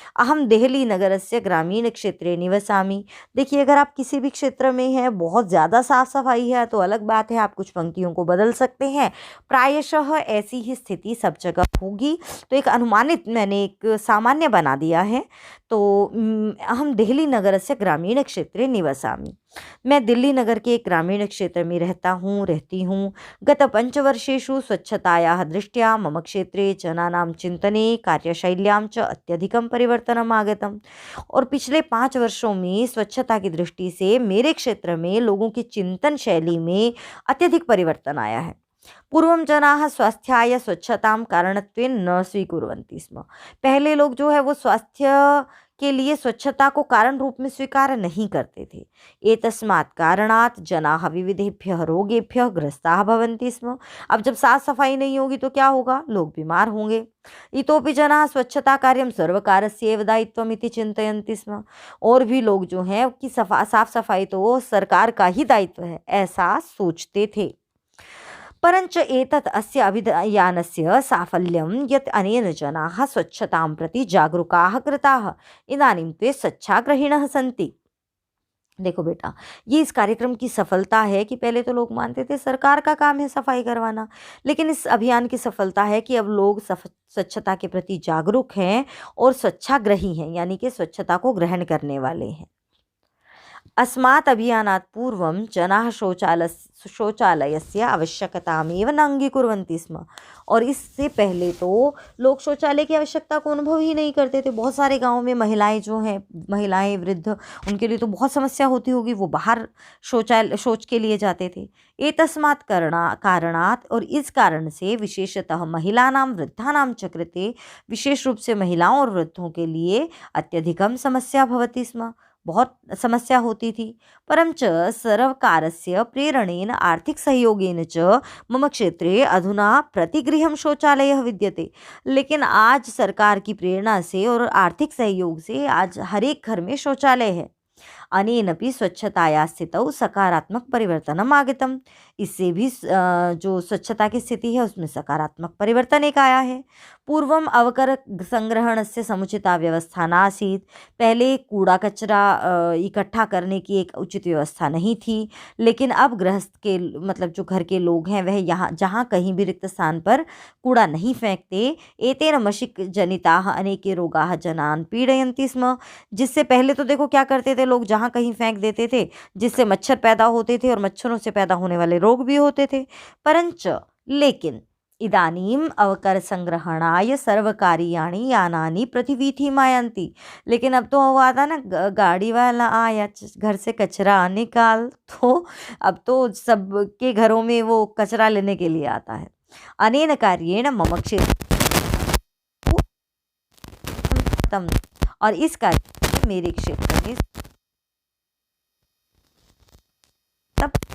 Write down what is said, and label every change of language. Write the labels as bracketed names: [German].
[Sanskrit] अहम देहली नगरस्य ग्रामीण क्षेत्रे निवसामि। [Hindi] देखिए, अगर आप किसी भी क्षेत्र में हैं, बहुत ज़्यादा साफ सफाई है तो अलग बात है, आप कुछ पंक्तियों को बदल सकते हैं। प्रायशः ऐसी ही स्थिति सब जगह होगी, तो एक अनुमानित मैंने एक सामान्य बना दिया है। [Sanskrit] तो अहम देहली नगरस्य ग्रामीण क्षेत्रे निवसामि। [Hindi] मैं दिल्ली नगर के एक ग्रामीण क्षेत्र में रहती हूँ। [Sanskrit] गत 5 वर्षेषु स्वच्छतायाः दृष्ट्या मम क्षेत्रे जनानां चिन्तने कार्यशैल्यां च अत्यधिकं परिवर्तनम् आगतम्। [Hindi] और पिछले 5 वर्षों में स्वच्छता की दृष्टि से मेरे क्षेत्र में लोगों की चिंतन शैली में अत्यधिक परिवर्तन आया है। [Sanskrit] पूर्वं जनाः स्वास्थ्याय स्वच्छतां कारणत्वेन न स्वीकुर्वन्ति स्म। [Hindi] पहले लोग जो है वो स्वास्थ्य के लिए स्वच्छता को कारण रूप में स्वीकार नहीं करते थे। [Sanskrit] एतस्मात् कारणात् जनाः विविधेभ्यः रोगेभ्यः ग्रस्ताः भवन्ति स्म। [Hindi] अब जब साफ सफाई नहीं होगी तो क्या होगा? लोग बीमार होंगे। [Sanskrit] इतोपि जनाः स्वच्छता कार्यं सर्वकारस्यैव दायित्वम् इति चिन्तयन्ति स्म। [Hindi] और भी लोग जो हैं कि साफ सफाई तो सरकार का ही दायित्व है, ऐसा सोचते थे। [Sanskrit] परञ्च एतत् अस्य अभियानस्य साफल्यं यत् अनेन जनाः स्वच्छतां प्रति जागरूकाः कृताः। इदानीं ते स्वच्छाग्रहिणः सन्ति। [Hindi] देखो बेटा, ये इस कार्यक्रम की सफलता है कि पहले तो लोग मानते थे सरकार का काम है सफाई करवाना, लेकिन इस अभियान की सफलता है कि अब लोग स्वच्छता के प्रति जागरूक हैं और स्वच्छाग्रही हैं, यानी कि स्वच्छता को ग्रहण करने वाले हैं। [Sanskrit] अस्मात् अभियानात् पूर्वं जनाः शौचालयस्य आवश्यकतामेव न अङ्गीकुर्वन्ति स्म। [Hindi] और इससे पहले तो लोग शौचालय की आवश्यकता को अनुभव ही नहीं करते थे। बहुत सारे गाँव में महिलाएं जो हैं, महिलाएं, वृद्ध, उनके लिए तो बहुत समस्या होती होगी, वो बाहर शौच के लिए जाते थे। [Sanskrit] एतस्मात् कारणात्, [Hindi] और इस कारण से [Sanskrit] विशेषतः महिलानां वृद्धानां च कृते, [Hindi] विशेष रूप से महिलाओं और वृद्धों के लिए [Sanskrit] अत्यधिकं समस्या भवति स्म, [Hindi] बहुत समस्या होती थी। [Sanskrit] परं च सर्वकारस्य प्रेरणेन आर्थिकसहयोगेन च मम क्षेत्रे अधुना प्रतिगृहं शौचालयः विद्यते। [Hindi] लेकिन आज सरकार की प्रेरणा से और आर्थिक सहयोग से आज हर एक घर में शौचालय है। [Sanskrit] अनेनपि स्वच्छताया स्थितौ सकारात्मक परिवर्तनम् आगतम्। [Hindi] इससे भी जो स्वच्छता की स्थिति है उसमें सकारात्मक परिवर्तन एक आया है। [Sanskrit] पूर्वम् अवकर संग्रहणस्य समुचिता व्यवस्था नासीत्। [Hindi] पहले कूड़ा कचरा इकट्ठा करने की एक उचित व्यवस्था नहीं थी। लेकिन अब गृहस्थ के मतलब जो घर के लोग हैं वह यहाँ जहाँ कहीं भी रिक्त स्थान पर कूड़ा नहीं फेंकते। [Sanskrit] एतेन मशिक जनिताः अनेके रोगाः जनान् पीडयन्ति स्म। [Hindi] जिससे पहले तो देखो क्या करते थे लोग, जहाँ कहीं फेंक देते थे, जिससे मच्छर पैदा होते थे और मच्छरों से पैदा होने वाले रोग भी होते थे। [Sanskrit] परंच लेकिन इदानीम् अवकरसंग्रहणाय सर्वकारीयाणि यानानि प्रतिवीथिम् आयान्ति। [Hindi] लेकिन अब तो वो आता ना, गाड़ी वाला आया, घर से कचरा निकाल, तो अब तो सबके घरों में वो कचरा लेने के लिए आता है। [Sanskrit] अनेन कार्येण मम क्षेत्रं, [Hindi] और इस कार्य से मेरे क्षेत्र में सब